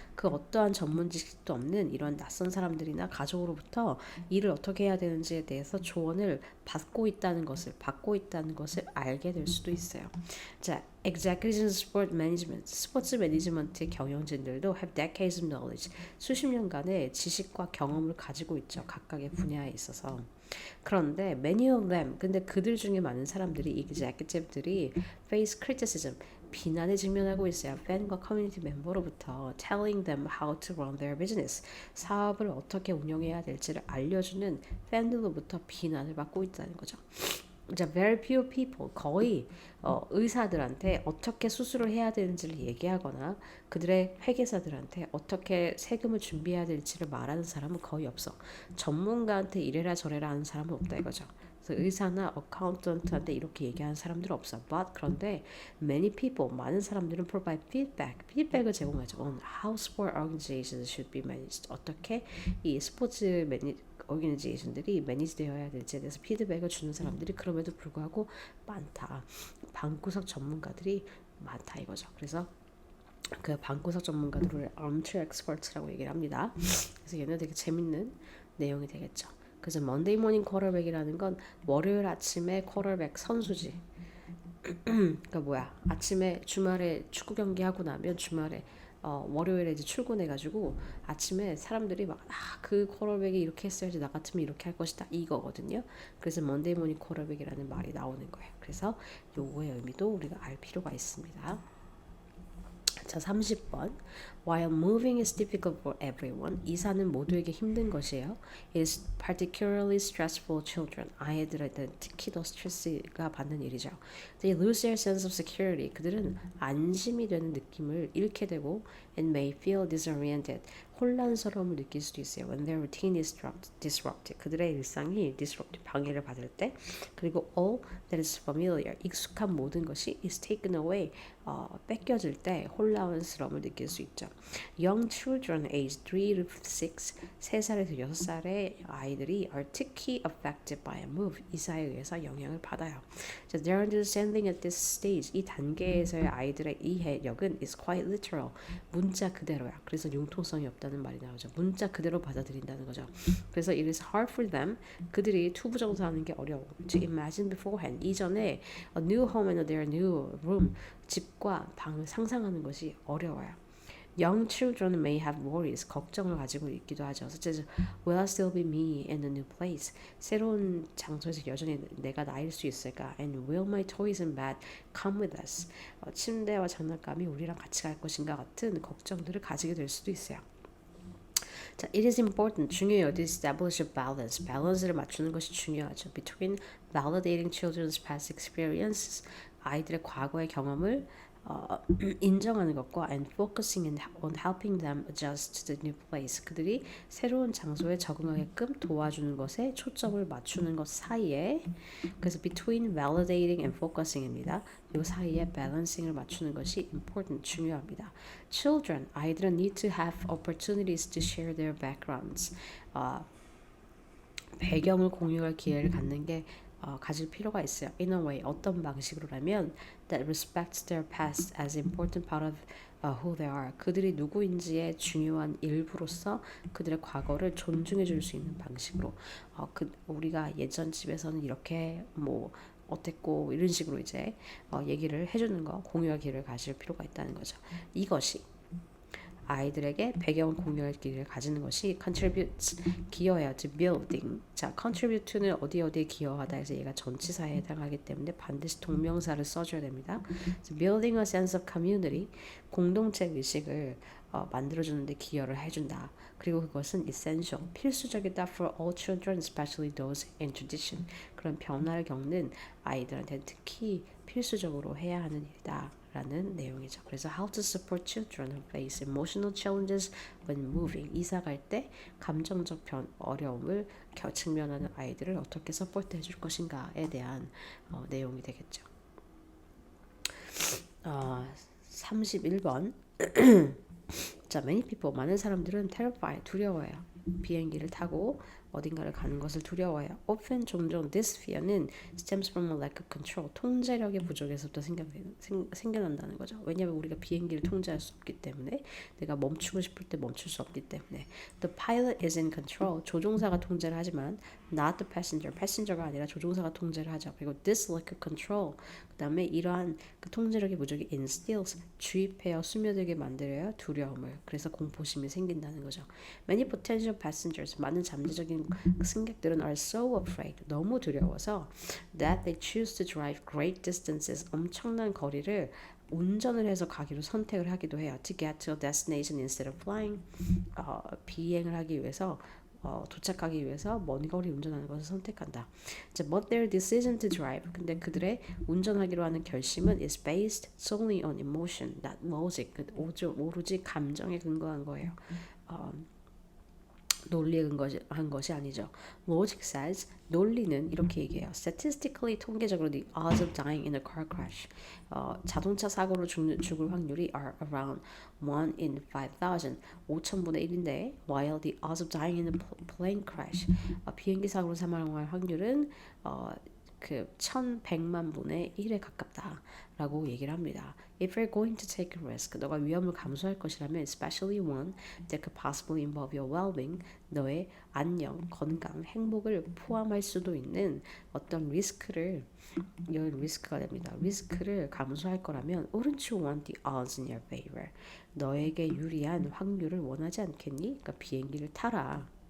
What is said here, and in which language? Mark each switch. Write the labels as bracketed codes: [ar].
[ko] 그 어떠한 전문 지식도 없는 이런 낯선 사람들이나 가족으로부터 일을 어떻게 해야 되는지에 대해서 조언을 받고 있다는 것을 알게 될 수도 있어요. 자, [en] executives in sport management, [ko] 스포츠 매니지먼트 경영진들도 [en] have decades of knowledge, [ko] 수십 년간의 지식과 경험을 가지고 있죠. 각각의 분야에 있어서. 그런데 [en] many of them, [ko] 근데 그들 중에 많은 사람들이 executive들이 [en] face criticism, [ko] 비난에 직면하고 있어요. 팬과 커뮤니티 멤버로부터 [en] telling them how to run their business, [ko] 사업을 어떻게 운영해야 될지를 알려주는 팬들로부터 비난을 받고 있다는 거죠. 자, [en] very few people, [ko] 거의 의사들한테 어떻게 수술을 해야 되는지를 얘기하거나 그들의 회계사들한테 어떻게 세금을 준비해야 될지를 말하는 사람은 거의 없어. 전문가한테 이래라 저래라 하는 사람은 없다 이거죠. 그래서 의사나 어카운턴트한테 이렇게 얘기하는 사람들은 없어. [en] But [ko] 그런데 [en] many people, [ko] 많은 사람들은 [en] provide feedback [ko] 을 제공하죠. [en] On how sport organizations should be managed. [ko] 어떻게 이 스포츠 오르가니제이션들이 매니지되어야 될지에 대해서 피드백을 주는 사람들이 그럼에도 불구하고 많다. 방구석 전문가들이 많다 이거죠. 그래서 그 방구석 전문가들을 armchair experts라고 얘기를 합니다. 그래서 얘는 되게 재밌는 내용이 되겠죠. 그래서 Monday morning quarterback이라는 건 월요일 아침에 쿼터백 선수지. 그러니까 뭐야? 아침에 주말에 축구 경기 하고 나면 주말에 월요일에 이제 출근해가지고 아침에 사람들이 막 그 쿼터백이 이렇게 했어야지 나 같으면 이렇게 할 것이다 이거거든요. 그래서 먼데이 모닝 쿼터백이라는 말이 나오는 거예요. 그래서 요거의 의미도 우리가 알 필요가 있습니다. 자, 30번. [en] While moving is difficult for everyone, [ko] 이사는 모두에게 힘든 것이에요. [en] It is particularly stressful children. [ko] 아이들한테 특히 더 스트레스가 받는 일이죠. [en] They lose their sense of security. [ko] 그들은 안심이 되는 느낌을 잃게 되고 [en] and may feel disoriented. [ko] 혼란스러움을 느낄 수도 있어요. [en] When their routine is disrupted. [ko] 그들의 일상이 방해를 받을 때. 그리고 [en] all that is familiar. [ko] 익숙한 모든 것이 [en] is taken away. [ko] 뺏겨질 때 혼란스러움을 느낄 수 있죠. [en] Young children aged 3 to 6, [ko] 3살에서 6살의 아이들이 [en] are [ko] 특히 [en] affected by a move, [ko] 이사에 의해서 영향을 받아요. [en] So their understanding at this stage, [ko] 이 단계에서의 아이들의 이해력은 [en] is quite literal, [ko] 문자 그대로야. 그래서 융통성이 없다는 말이 나오죠. 문자 그대로 받아들인다는 거죠. 그래서 [en] it is hard for them, [ko] 그들이 투부정사하는 게 어려워. [en] To imagine beforehand, [ko] 이전에 [en] a new home and their new room, [ko] 집과 방을 상상하는 것이 어려워요. [en] Young children may have worries. [ko] 걱정을 가지고 있기도 하죠. [en] such as will I still be me in a new place? [ko] 새로운 장소에서 여전히 내가 나일 수 있을까? [en] And will my toys and bed come with us? [ko] 침대와 장난감이 우리랑 같이 갈 것인가 같은 걱정들을 가지게 될 수도 있어요. 자, [en] it is important. [ko] 중요해요. [en] To establish a balance. [ko] 밸런스를 맞추는 것이 중요하죠. [en] Between validating children's past experiences. [ko] 아이들의 과거의 경험을 인정하는 것과 [en] and focusing on helping them adjust to the new place. [ko] 그들이 새로운 장소에 적응하게끔 도와주는 것에 초점을 맞추는 것 사이에 그래서 [en] between validating and focusing [ko] 입니다. 이 사이에 balancing을 맞추는 것이 important, 중요합니다. [en] Children, [ko] 아이들은 [en] need to have opportunities to share their backgrounds. [ko] 배경을 공유할 기회를 갖는 게 가질 필요가 있어요. [en] In a way, [ko] 어떤 방식으로라면 [en] that respects their past as important part of who they are. [ko] 그들이 누구인지의 중요한 일부로서 그들의 과거를 존중해 줄 수 있는 방식으로 우리가 예전 집에서는 이렇게 뭐 어땠고 이런 식으로 이제 얘기를 해주는 거, 공유할 기회를 가질 필요가 있다는 거죠. 이것이 아이들에게 배경을 공유할 기회를 가지는 것이 contributes, 기여해요. [en] to building. [ko] 자, contribute to는 어디에 기여하다 해서 얘가 전치사에 해당하기 때문에 반드시 동명사를 써줘야 됩니다. [en] So building a sense of community, [ko] 공동체 의식을 만들어주는데 기여를 해준다. 그리고 그것은 [en] essential, [ko] 필수적이다 [en] for all children, especially those in transition. [ko] 그런 변화를 겪는 아이들한테 특히 필수적으로 해야 하는 일이다. 라는 내용이죠. 그래서 [en] how to support children who face emotional challenges when moving. [ko] 이사 갈 때 감정적 어려움을 직면하는 아이들을 어떻게 서포트 해줄 것인가에 대한 내용이 되겠죠. 31번 자, [en] many people, [ko] 많은 사람들은 terrified, 두려워해요. 비행기를 타고 어딘가를 가는 것을 두려워해요. [en] Often, [ko] 종종 [en] this fear는 stems from a lack of control, [ko] 통제력의 부족에서부터 생겨난다는 거죠. 왜냐하면 우리가 비행기를 통제할 수 없기 때문에 내가 멈추고 싶을 때 멈출 수 없기 때문에 [en] The pilot is in control, [ko] 조종사가 통제를 하지만 [en] not the passenger, [ko] passenger가 아니라 조종사가 통제를 하죠. 그리고 [en] this lack of control, [ko] 그 다음에 이러한 그 통제력의 부족이 instills, 주입해요, 스며들게 만들어요, 두려움을. 그래서 공포심이 생긴다는 거죠. [en] Many potential passengers, [ko] 많은 잠재적인 승객들은 [en] are so afraid, [ko] 너무 두려워서 [en] that they choose to drive great distances, [ko] 엄청난 거리를 운전을 해서 가기로 선택을 하기도 해요. [en] To get to a destination instead of flying, [ko] 비행을 하기 위해서 도착하기 위해서 먼 거리 운전하는 것을 선택한다. [en] But their decision to drive, [ko] 근데 그들의 운전하기로 하는 결심은 [en] is based solely on emotion, not logic. [ko] 오로지 감정에 근거한 거예요. 논리에 근거한 것이 아니죠. [en] Logic says, [ko] 논리는 이렇게 얘기해요. [en] Statistically, [ko] 통계적으로 [en] the odds of dying in a car crash, [ko] 자동차 사고로 죽을 확률이 [en] are around 1 in 5,000, [ko] 5,000분의 1인데 [en] while the odds of dying in a plane crash, [ko] 비행기 사고로 사망할 확률은 그 1,100만 분의 1에 가깝다라고 얘기를 합니다. [en] If you're going to take a risk, [ko] 너가 위험을 감수할 것이라면 [en] especially one that could possibly involve your well-being, [ko] 너의 안녕, 건강, 행복을 포함할 수도 있는 어떤 리스크를 이런 리스크가 됩니다. 리스크를 감수할 거라면 [en] wouldn't you want the odds in your favor? [ko] 너에게 유리한 확률을 원하지 않겠니? 그러니까 비행기를 타라.